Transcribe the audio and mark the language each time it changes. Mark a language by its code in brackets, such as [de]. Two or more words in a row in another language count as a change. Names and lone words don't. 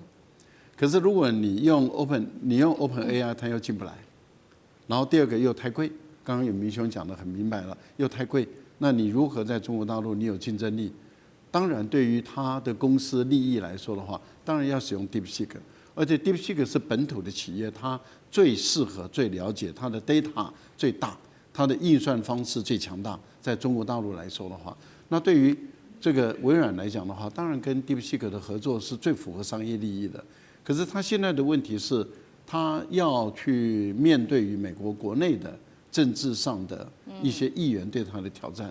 [zh] 可是如果你用 OpenAI， 它又進不來。然後第二個又太貴，剛剛有明兄講得很明白了，又太貴，那你如何在中國大陸你有競爭力？當然，對於他的公司利益來說的話，當然要使用 DeepSeek，而且 DeepSeek 是本土的企業，它最適合、最了解，它的 data 最大，它的運算方式最強大。在中國大陸來說的話，那對於這個微軟來講的話，當然跟 DeepSeek 的合作是最符合商業利益的。可是他現在的問題是，他要去面對於美國國內的政治上的一些議員對他的挑戰。